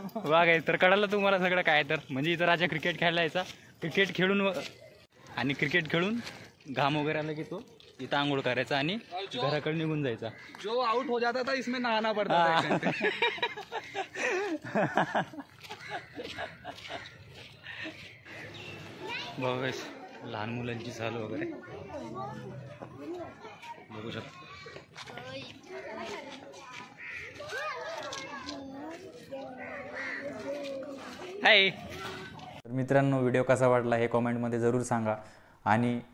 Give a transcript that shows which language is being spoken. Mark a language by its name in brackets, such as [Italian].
[Marathi] वा काय तर कळालं तुम्हाला सगळं काय तर. म्हणजे इथं राजा क्रिकेट खेळायला यायचा. क्रिकेट खेळून घाम वगैरे आला की तो इथं आंघोळ करायचा आणि घराकडे निघून जायचा. [Hindi] जो आउट हो जाता था इसमें नहाना पड़ता था. [Marathi] बघा लहान मुलांची चाल वगैरे बघू शकतो. हाय. तर मित्रांनो, व्हिडिओ कसा वाटला हे कॉमेंटमध्ये जरूर सांगा. आणि